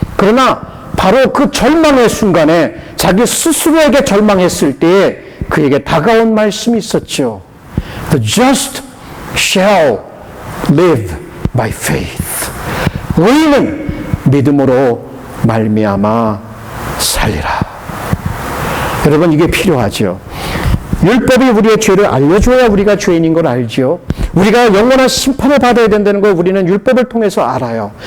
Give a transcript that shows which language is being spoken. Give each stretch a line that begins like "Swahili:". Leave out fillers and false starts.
Korean: 그러나 바로 그 절망의 순간에 자기 스스로에게 절망했을 때에 그에게 다가온 말씀이 있었죠.
English: The just shall live by faith.
Korean: 의인은 믿음으로 말미암아 살리라. 여러분 이게 필요하죠. 율법이 우리의 죄를 알려줘야 우리가 죄인인 걸 알죠. 우리가 영원한 심판을 받아야 된다는 걸 우리는 율법을 통해서 알아요.